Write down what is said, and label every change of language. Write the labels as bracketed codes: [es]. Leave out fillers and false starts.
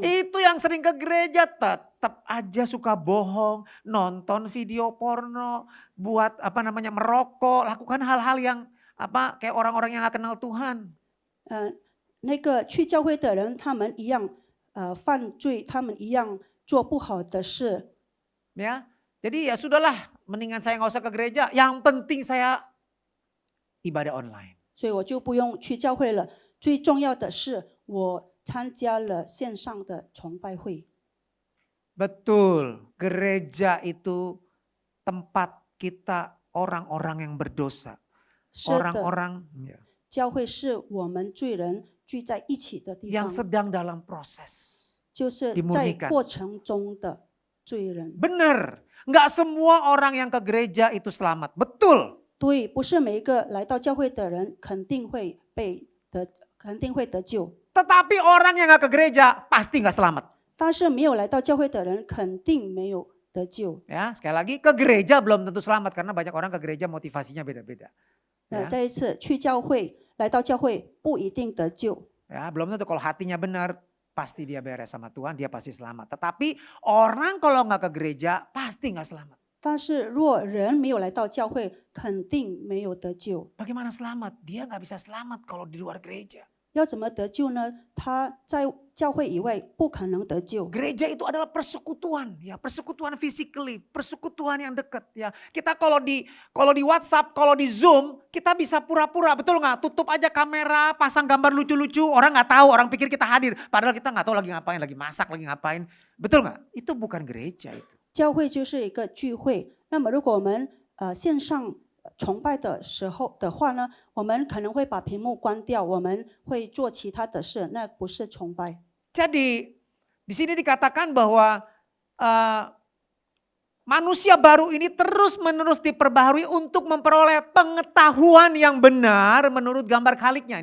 [id] Itu yang sering ke gereja tetap aja suka bohong, nonton video porno, buat merokok, lakukan hal-hal yang kayak orang-orang yang gak kenal Tuhan. [zh] 那个去教会的人，他们一样犯罪，他们一样做不好的事。 [id] Ya, Jadi ya sudahlah, mendingan saya nggak usah ke gereja. Yang penting saya ibadah online. [zh] 所以我就不用去教会了。最重要的是，我参加了线上的崇拜会。 [id] Betul, gereja itu tempat kita orang-orang yang berdosa. [zh] 是的， [id] Orang-orang [zh] 教会是我们罪人聚在一起的地 [id] yang [zh] 方， [id] sedang dalam proses. [zh] 就是在 [id] dimurnikan [zh] 过程中的罪人。 [id] Benar, nggak semua orang yang ke gereja itu selamat. Betul. [zh] 对，不是每一个来到教会的人肯定会得救， [id] Tetapi orang yang nggak ke gereja pasti nggak selamat. [zh] 但是没有来到教会的人肯定没有得救。 [id] Ya, sekali lagi ke gereja belum tentu selamat karena banyak orang ke gereja motivasinya beda-beda. [zh] 那 [id] Ya, [zh] 再一次去教会，来到教会不一定得救。 [id] ya, belum tentu kalau hatinya benar pasti dia beres sama Tuhan, dia pasti selamat. Tetapi orang kalau nggak ke gereja pasti nggak selamat. [zh] 但是若人没有来到教会，肯定没有得救。 [id] Bagaimana selamat? Dia nggak bisa selamat kalau di luar gereja. [zh] 要怎么得救呢？他在教会以外不可能得救。 [id] Gereja itu adalah persekutuan, ya persekutuan physically, persekutuan yang dekat, ya. Kita kalau di WhatsApp, kalau di Zoom, kita bisa pura-pura, betul nggak? Tutup aja kamera, pasang gambar lucu-lucu, orang nggak tahu, orang pikir kita hadir, padahal kita nggak tahu lagi ngapain, lagi masak, lagi ngapain, betul nggak? Itu bukan gereja itu. [zh] 教会就是一个聚会。那么如果我们线上崇拜的时候的话呢，我们可能会把屏幕关掉，我们会做其他的事，那不是崇拜。 [id] Jadi di sini dikatakan bahwa manusia baru ini terus-menerus diperbaharui untuk memperoleh pengetahuan yang benar menurut gambar Khaliknya.